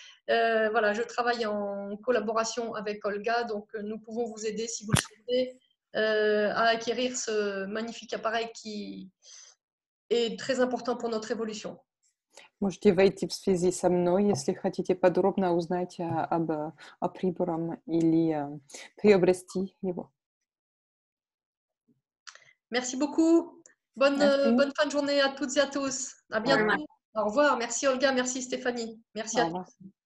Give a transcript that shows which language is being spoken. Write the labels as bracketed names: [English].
[French] Voilà, je travaille en collaboration avec Olga, donc nous pouvons vous aider si vous le souhaitez à acquérir ce magnifique appareil qui est très important pour notre évolution. [Russian] Можете войти в связи со мной, если хотите подробно узнать о прибором или приобрести его. [French] Merci beaucoup. Bonne fin de journée à toutes et à tous. À bientôt. Au revoir. Merci Olga, merci Stéphanie. Merci à tous.